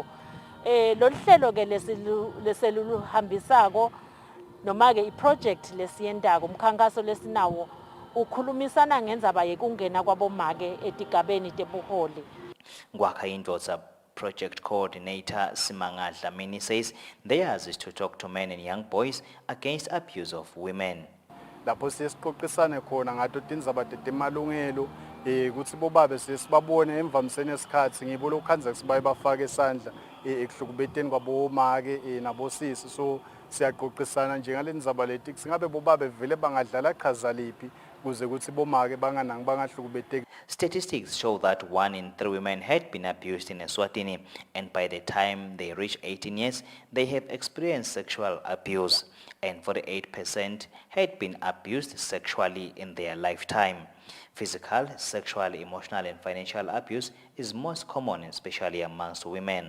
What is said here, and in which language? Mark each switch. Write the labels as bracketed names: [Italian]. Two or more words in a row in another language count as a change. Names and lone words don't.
[Swati] Lolu hlelo ke leseluhambisako noma ke iproject lesiyendako umkhankaso lesinawo ukhulumisana ngendzaba yekungena kwabomake etigabeni tebuholi. [English] Ngwakha Indvodza Project Coordinator Simanga Dlamini says theirs is to talk to men and young boys against abuse of women. [Swati] Lapho siyesiqoqisane khona ngato tindzaba temalungelo ukuthi bobabe sesibabone emvamiseni esikhathi ngibo lokhanza sibaye bafake isandla ekuhlukubeteni kwabomake nabosisi, so siyaqoqisana njengalendzaba leti singabe bobabe vele bangadlala qhaza liphi kuze ukuthi bomake bangahlukubeteki. [English] Statistics show that 1 in 3 women had been abused in Eswatini, and by the time they reach 18 years, they have experienced sexual abuse, and 48% had been abused sexually in their lifetime. Physical, sexual, emotional, and financial abuse is most common, especially amongst women.